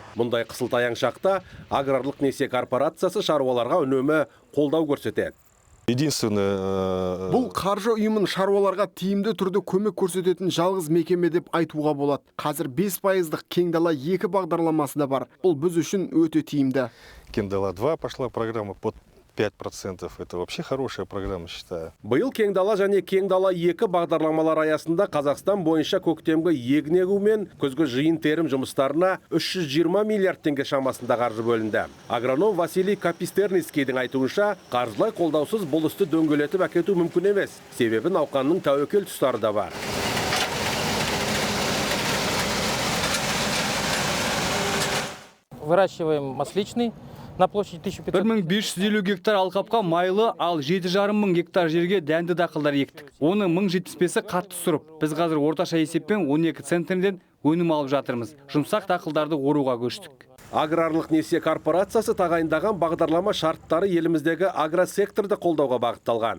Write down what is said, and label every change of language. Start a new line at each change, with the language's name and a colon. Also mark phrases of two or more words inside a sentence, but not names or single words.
Kazakh: Мұндай қысылтаяң шақта аграрлық несие корпорациясы шаруаларға үнемі қолдау көрсетеді. Бұл қаржы ұйымын шаруаларға тиімді түрде көмек көрсететін жалғыз мекеме деп айтуға болады. Қазір 5%-дық кең дала 2 бағдарламасы да бар. Бұл біз үшін өте тиімді.
Russian: Кең дала 2 пошла программа под 5%. Это вообще хорошая программа, считаю.
Kazakh: Биыл кең дала және кең дала 2 бағдарламалар аясында Қазақстан бойынша көктемгі егін егу мен күзгі жиын-терім жұмыстарына 320 миллиард теңге шамасында қаржы бөлінді. Агроном Василий Капистерницкийдің айтуынша, қаржылай қолдаусыз бұл істі дөңгелетіп әкету мүмкін емес. Себебі науқанның тәуекел тұстары да бар.
Russian: Выращиваем масличный на площади
Kazakh: 1550 гектар алқапқа майлы, ал 7,5 мың гектар жерге дәнді дақылдар ектік. Оны 1075-і қатты сұрып. Біз қазір орташа есеппен 12 центнерден өнім алып жатырмыз. Жұмсақ дақылдарды оруға көштік. Аграрлық несие корпорациясы тағайындаған бағдарлама шарттары еліміздегі агросекторды қолдауға бағытталған.